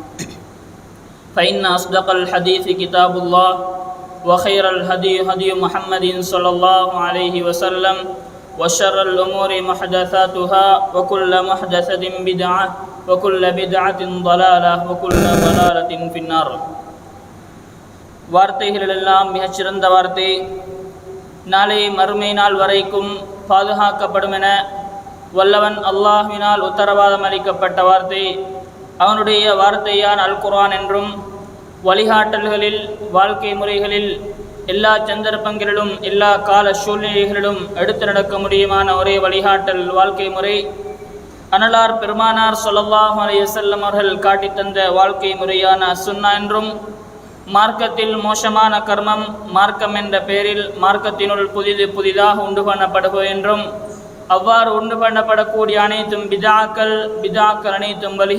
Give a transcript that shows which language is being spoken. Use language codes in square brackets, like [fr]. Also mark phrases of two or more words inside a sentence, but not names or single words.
[ar] فإن أصدق الحديث كتاب الله، وخير الهدي هدي محمد صلى الله عليه وسلم، وشر الأمور محدثاتها، وكل محدثة بدعة، وكل بدعة ضلالة، وكل ضلالة في النار. [ta] வார்த்தைகளெல்லாம் மிகச்சிறந்த வார்த்தை, நாளை மறுமை நாள் வரைக்கும் பாதுகாக்கப்படும் என வல்லவன் அல்லாஹ்வினால் உத்தரவாதம் அளிக்கப்பட்ட வார்த்தை அவனுடைய வார்த்தையான அல் குர்ஆன் என்றும், வழிகாட்டல்களில் வாழ்க்கை முறைகளில் எல்லா சந்தர்ப்பங்களிலும் எல்லா கால சூழ்நிலைகளிலும் எடுத்து நடக்க முடியுமான ஒரே வழிகாட்டல் வாழ்க்கை முறை அனலார் பெருமானார் [ar] صلى الله عليه وسلم [ta] அவர்கள் காட்டித்தந்த வாழ்க்கை முறையான சுன்னா என்றும், மார்க்கத்தில் மோசமான கர்மம் மார்க்கம் என்ற பெயரில் மார்க்கத்தினுள் புதிதாக உண்டு பண்ணப்படுவது என்றும், அவ்வாறு உண்டு பண்ணப்படக்கூடிய அனைத்தும் பிதாக்கள் அனைத்தும்